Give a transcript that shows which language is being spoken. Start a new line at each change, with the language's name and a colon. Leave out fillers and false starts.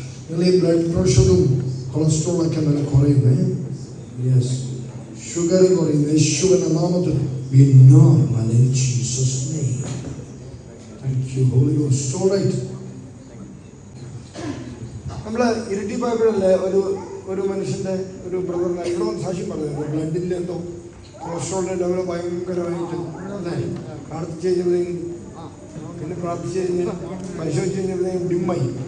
Malayalam: നിങ്ങൾ ബ്ലഡ് പ്രഷറും കൊളസ്ട്രോളൊക്കെ നല്ല കുറയുന്നേ. യെസ്, ഷുഗർ കുറയുന്നു. യേശുവിന്റെ നാമത്തിൽ
English: be normal in Jesus' name. Thank you, Holy Ghost. All right.
Malayalam: നമ്മള് ഇരട്ടിപ്പോയപ്പോഴല്ലേ ഒരു മനുഷ്യന്റെ ഒരു ബ്രദറിനെ ഇവിടെ വന്ന് സാക്ഷ്യം പറഞ്ഞത് ബ്ലഡിന്റെ എന്തോ കൊളസ്ട്രോളിന്റെ ലെവൽ ഭയങ്കരമായിട്ട് അല്ലേ? പ്രാർത്ഥിച്ച് കഴിഞ്ഞപ്പോഴേക്കും പിന്നെ പ്രാർത്ഥിച്ച് കഴിഞ്ഞ് പരിശോധിച്ച് കഴിഞ്ഞപ്പോഴേക്കും ഡിമ്മായി.